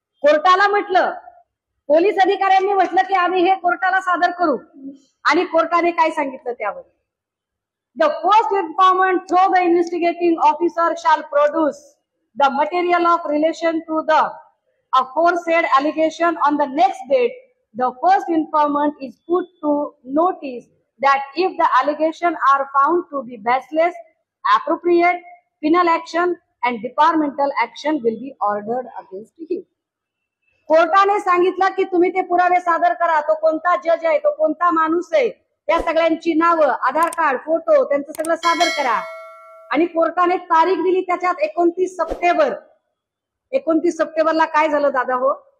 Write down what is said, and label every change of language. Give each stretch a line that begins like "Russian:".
Marathi: कोर्टाला म्हटलं, पोलीस अधिकाऱ्यांनी म्हटलं की आम्ही हे कोर्टाला सादर करू, आणि कोर्टाने काय सांगितलं त्यावर,
English: The first informant through the investigating officer shall produce the material of relation to the aforesaid allegation on the next date. The first informant is put to notice that if the allegation are found to be baseless, appropriate penal action and departmental action will be ordered against him.
Marathi: कोर्टाने सांगितलं की तुम्ही ते पुरावे सादर करा. तो कोणता जज आहे, तो कोणता माणूस आहे, त्या सगळ्यांची नावं, आधार कार्ड, फोटो, त्यांचं सगळं सादर करा. आणि कोर्टाने तारीख दिली त्याच्यात 29 सप्टेंबर. 29 सप्टेंबरला काय झालं दादा हो?